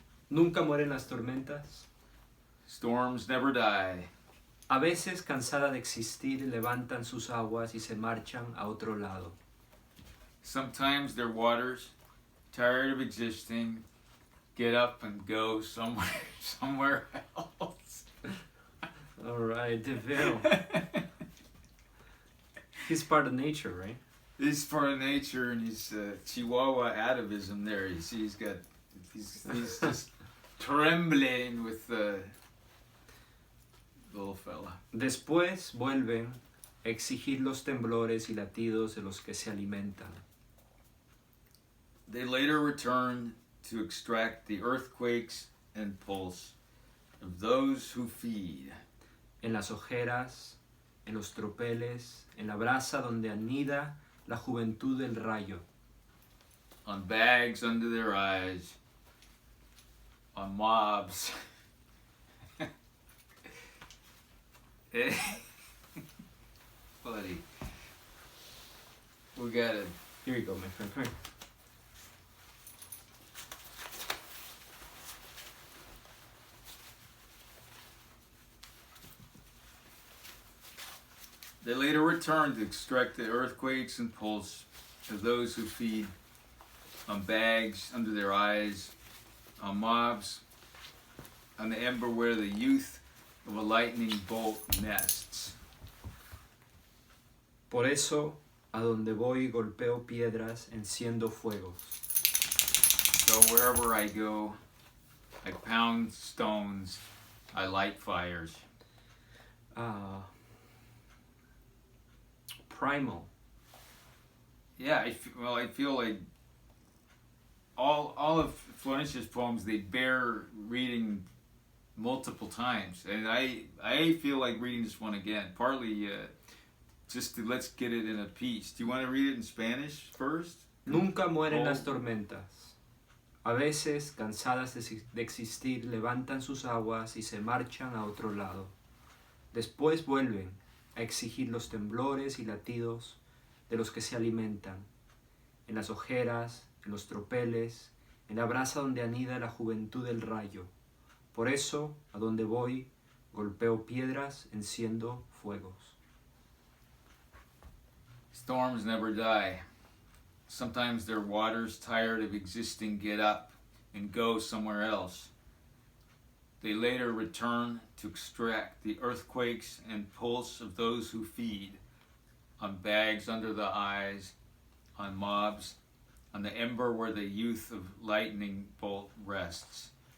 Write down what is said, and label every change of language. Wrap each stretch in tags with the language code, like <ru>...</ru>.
<es>Nunca mueren las tormentas.</es> <en>Storms never die.</en> <es>A veces, cansada de existir, levantan sus aguas y se marchan a otro lado.</es> <en>Sometimes their waters, tired of existing, get up and go somewhere else. All right, De Vero. He's part of nature, right? He's part of nature, and he's Chihuahua atavism there. You see, he's just trembling with the little fella.</en> <es>Después vuelven a exigir los temblores y latidos de los que se alimentan.</es> <en>They later return to extract the earthquakes and pulse of those who feed.</en> <es>En las ojeras, en los tropeles, en la brasa donde anida la juventud del rayo.</es> <en>On bags under their eyes, on mobs. Buddy, we got it. Here you go, my friend. Come here. They later return to extract the earthquakes and pulse of those who feed, on bags under their eyes, on mobs, on the ember where the youth of a lightning bolt nests.</en> <es>Por eso, a donde voy golpeo piedras, enciendo fuegos.</es> <en>So wherever I go, I pound stones, I light fires. Primal. Yeah, I feel like all of Florencia's poems, they bear reading multiple times, and I feel like reading this one again. Partly just to let's get it in a piece. Do you want to read it in Spanish first?</en> <es>Nunca mueren las tormentas. A veces, cansadas de existir, levantan sus aguas y se marchan a otro lado. Después vuelven a exigir los temblores y latidos de los que se alimentan. en las ojeras, en los tropeles, en la brasa donde anida la juventud del rayo. Por eso, a donde voy, golpeo piedras, enciendo fuegos.</es> <en>Storms never die. Sometimes their waters, tired of existing, get up and go somewhere else. They later return to extract the earthquakes and pulse of those who feed, on bags under the eyes, on mobs, on the ember where the youth of lightning bolt rests.</en>